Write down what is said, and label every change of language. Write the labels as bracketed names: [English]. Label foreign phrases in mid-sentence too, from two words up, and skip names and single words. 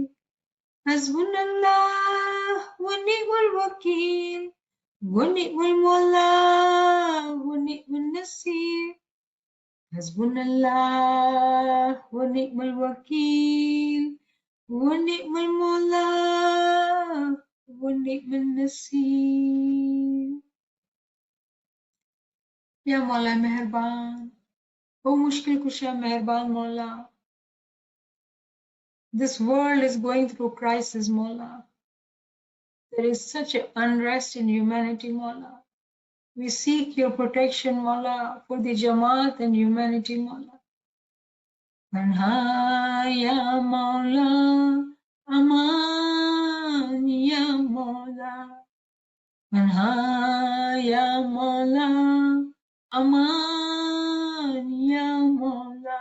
[Arabic] حسبنا الله ونعم الوكيل ونعم المولى ونعم النصير. حسبنا الله ونعم الوكيل ونعم المولى ونعم النصير. [Urdu] یا مولا مہربان، او مشکل کشا مہربان مولا. [English] This world is going through crisis, Mawla. There is such an unrest in humanity, Mawla. We seek your protection, Mawla, for the Jamaat and humanity, Mawla. [Urdu] پناہ یا مولا، امان یا مولا. پناہ یا مولا، امان یا مولا.